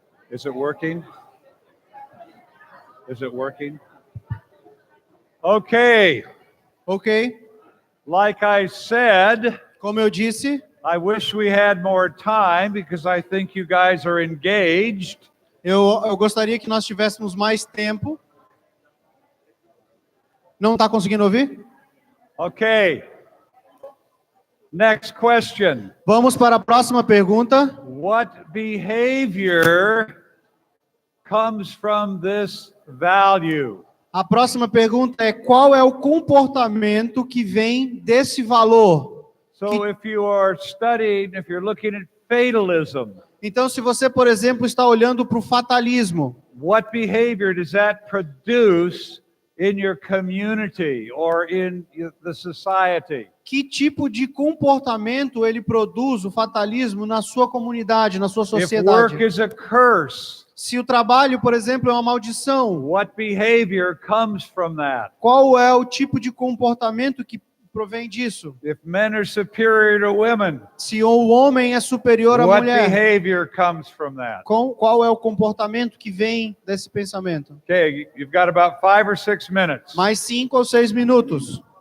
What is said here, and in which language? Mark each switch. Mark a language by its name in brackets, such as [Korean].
[English] Is it working? Is it working? Okay. Ok. Like I said, [Portuguese] Como eu disse, [English] I wish we had more time because I think you guys are engaged. [Portuguese] eu gostaria que nós tivéssemos mais tempo. Não está conseguindo ouvir? [English] Okay. Next question. [Portuguese] Vamos para a próxima pergunta. [English] What behavior comes from this value? [Portuguese] A próxima pergunta é: qual é o comportamento que vem desse valor? [English] So if you are studying, if you're looking at fatalism, [Portuguese] Então, se você, por exemplo, está olhando para o fatalismo, [English] what behavior does that produce in your community or in the society? [Portuguese] que tipo de comportamento ele produz, o fatalismo, na sua comunidade, na sua [English] If [Portuguese] sociedade? [English] work is a curse, [Portuguese] Se o trabalho, por exemplo, é uma maldição, [English] what behavior comes from that? [Portuguese] qual é o tipo de comportamento que provém disso? [English] If men are superior to women, [Portuguese] Se o homem é superior à [English] what [Portuguese] mulher, [English] behavior comes from that? [Portuguese] qual é o comportamento que vem desse pensamento? [English] Okay, you've got about 5 or 6 minutes. [Portuguese] Mais 5 ou 6 minutos.